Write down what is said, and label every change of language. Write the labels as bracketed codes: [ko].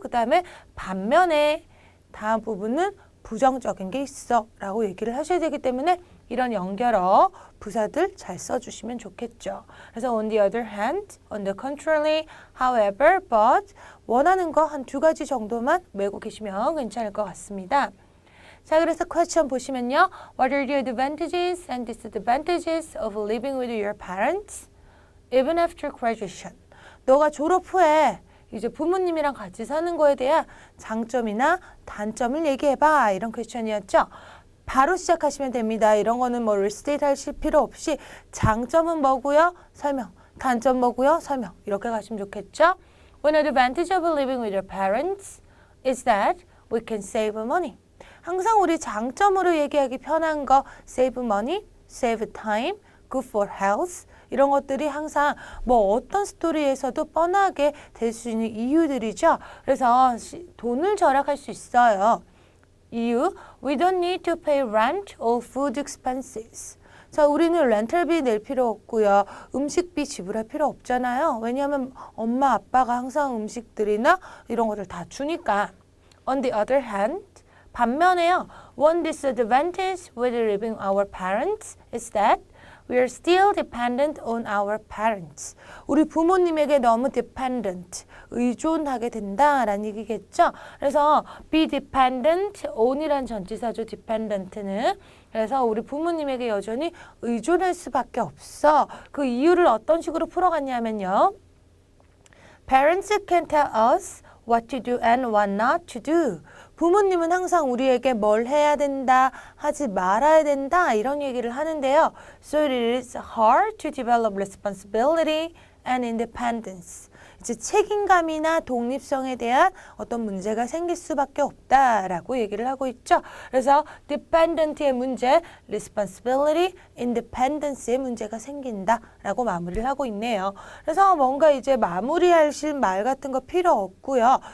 [ko] 그 다음에 반면에 다음 부분은 부정적인 게 있어 라고 얘기를 하셔야 되기 때문에 이런 연결어 부사들 잘 써주시면 좋겠죠. 그래서 [en] on the other hand, on the contrary, however, but [ko] 원하는 거 한 2가지 정도만 외우고 계시면 괜찮을 것 같습니다. 자, 그래서 question 보시면요. [en] What are the advantages and disadvantages of living with your parents even after graduation? [ko] 너가 졸업 후에 이제 부모님이랑 같이 사는 거에 대한 장점이나 단점을 얘기해봐. 이런 퀘스천이었죠. 바로 시작하시면 됩니다. 이런 거는 뭐 리스테이트 하실 필요 없이 장점은 뭐고요? 설명. 단점 뭐고요? 설명. 이렇게 가시면 좋겠죠. [en] One advantage of living with your parents is that we can save money. [ko] 항상 우리 장점으로 얘기하기 편한 거 [en] save money, save time, good for health [ko] 이런 것들이 항상 뭐 어떤 스토리에서도 뻔하게 될 수 있는 이유들이죠. 그래서 돈을 절약할 수 있어요. 이유, [en] we don't need to pay rent or food expenses. [ko] 자, 우리는 렌탈비 낼 필요 없고요. 음식비 지불할 필요 없잖아요. 왜냐하면 엄마, 아빠가 항상 음식들이나 이런 것들 다 주니까. [en] On the other hand, [ko] 반면에요. [en] One disadvantage with living our parents is that we are still dependent on our parents. [ko] 우리 부모님에게 너무 dependent, 의존하게 된다라는 얘기겠죠. 그래서 be dependent on이란 전치사죠. dependent는. 그래서 우리 부모님에게 여전히 의존할 수밖에 없어. 그 이유를 어떤 식으로 풀어갔냐면요. [en] Parents can tell us what to do and what not to do. [ko] 부모님은 항상 우리에게 뭘 해야 된다, 하지 말아야 된다 이런 얘기를 하는데요. [en] So it is hard to develop responsibility and independence. [ko] 이제 책임감이나 독립성에 대한 어떤 문제가 생길 수밖에 없다라고 얘기를 하고 있죠. 그래서 dependent의 문제, responsibility, independence의 문제가 생긴다라고 마무리를 하고 있네요. 그래서 뭔가 이제 마무리하실 말 같은 거 필요 없고요.